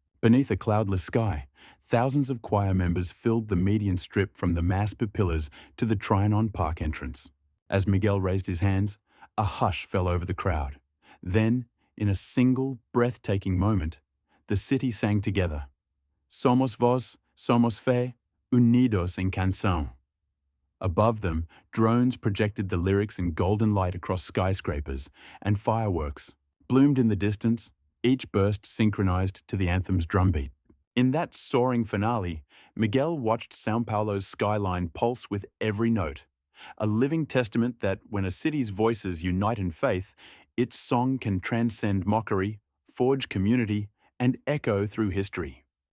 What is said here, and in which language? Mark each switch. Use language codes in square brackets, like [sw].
[en] Beneath a cloudless sky, thousands of choir members filled the median strip from the Masp pillars to the Trianon Park entrance. As Miguel raised his hands, a hush fell over the crowd. Then, in a single, breathtaking moment, the city sang together. [pt] Somos Voz, Somos Fé, unidos en canção. [en] Above them, drones projected the lyrics in golden light across skyscrapers, and fireworks bloomed in the distance, each burst synchronized to the anthem's drumbeat. In that soaring finale, Miguel watched São Paulo's skyline pulse with every note, a living testament that when a city's voices unite in faith, its song can transcend mockery, forge community, and echo through history.